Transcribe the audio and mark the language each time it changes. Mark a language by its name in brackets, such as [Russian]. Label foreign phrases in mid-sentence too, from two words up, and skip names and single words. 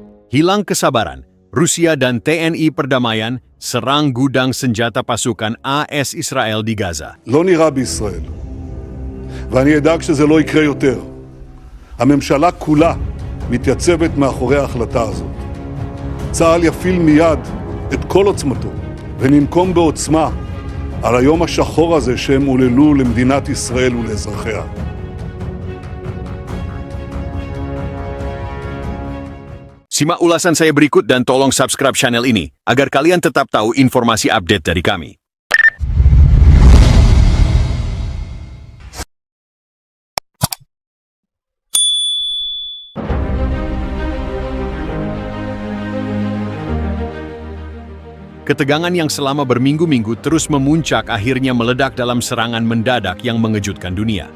[Indonesian] Hilang kesabaran, Rusia dan TNI perdamaian serang gudang senjata pasukan AS Israel di Gaza. [Hebrew] לא נראה בישראל, ואני אדאג שזה לא יקרה יותר. הממשלה כולה מתייצבת מאחורי ההחלטה הזאת. צה"ל יפעיל מיד את כל עוצמתו, וננקום בעוצמה על היום השחור הזה שהם עוללו למדינת ישראל ולאזרחיה. [Indonesian] Simak ulasan saya berikut dan tolong subscribe channel ini agar kalian tetap tahu informasi update dari kami. Ketegangan yang selama berminggu-minggu terus memuncak akhirnya meledak dalam serangan mendadak yang mengejutkan dunia.